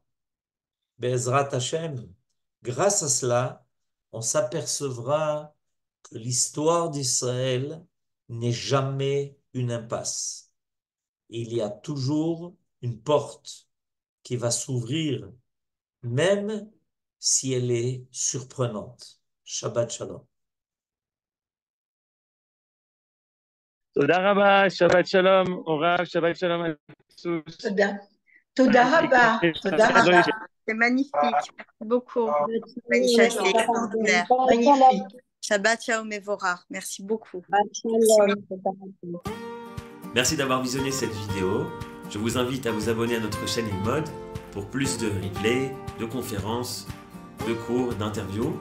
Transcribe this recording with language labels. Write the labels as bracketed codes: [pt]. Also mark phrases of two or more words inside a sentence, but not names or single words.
[he] בעזרת השם, [fr] grâce à cela, on s'apercevra que l'histoire d'Israël n'est jamais une impasse. Il y a toujours une porte qui va s'ouvrir, même si elle est surprenante. [he] שבת שלום. תודה רבה, שבת שלום, אורב, שבת שלום על סוס. תודה רבה. תודה רבה. [fr] C'est magnifique. Merci beaucoup. Manisha, c'est extraordinaire. Magnifique. [he] שבת שלום מבורך. [fr] Merci beaucoup. Merci d'avoir visionné cette vidéo. Je vous invite à vous abonner à notre chaîne Lilmod pour plus de replays, de conférences, de cours, d'interviews.